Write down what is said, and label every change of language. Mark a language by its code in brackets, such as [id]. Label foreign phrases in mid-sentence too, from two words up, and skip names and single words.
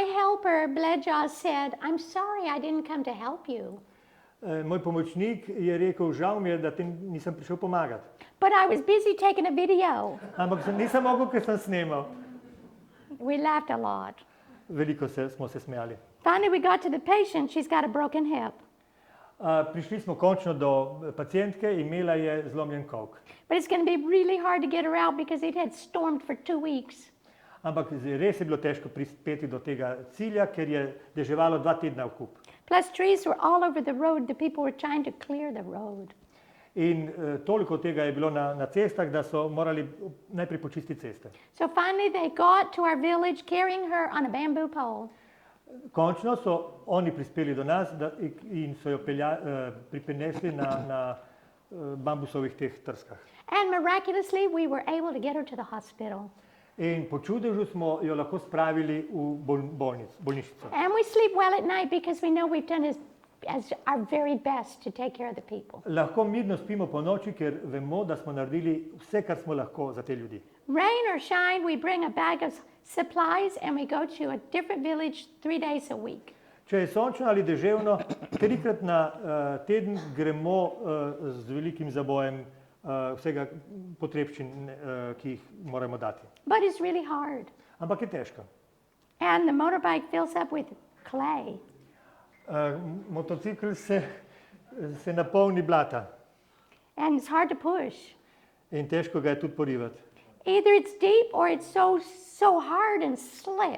[en] helper, Bleja, said, I'm sorry I didn't come to help you. [sl] Moj pomočnik je rekel, žal mi je, da ti nisem prišel pomagati. [en] But I was busy taking a video. [sl] Ampak nisem mogel, ker sem snemal. [en] We laughed a lot. [sl] Veliko smo se smejali. [en] Finally, we got to the patient. She's got a broken hip. [sl] Prišli smo končno do pacientke, imela je zlomljen kolk. [en] But it's going to be really hard to get her out because it had stormed for 2 weeks. [sl] Ampak res je bilo težko prispeti do tega cilja, ker je deževalo 2 tedna v kup. [en] Plus, trees were all over the road. The people were trying to clear the road. [sl] In toliko tega je bilo na cestah, da so morali najprej počistiti ceste. [en] So finally, they got to our village carrying her on a bamboo pole. [sl] Končno so oni prispeli do nas in so jo pripenesli na bambusovih teh trskah. [en] And miraculously, we were able to get her to the hospital. [sl] In po čudežu smo jo lahko spravili v bolnišnico. [en] And we sleep well at night because we know we've done as our very best to take care of the people. [sl] Lahko mirno spimo po noči, ker vemo, da smo naredili vse, kar smo lahko za te ljudi. [en] Rain or shine, we bring a bag of supplies and we go to a different village 3 days a week. [sl] Če je sončno ali deževno, 3-krat na teden gremo z velikim zabojem vsega potrebščin, ki jih moramo dati. [en] But it's really hard. [sl] Ampak je težko. [en] And the motorbike fills up with clay. [sl] Motocikl se napolni blata [en] And it's hard to push. [sl] in težko ga je tudi porivati. [en] Either it's deep or it's so hard and slick.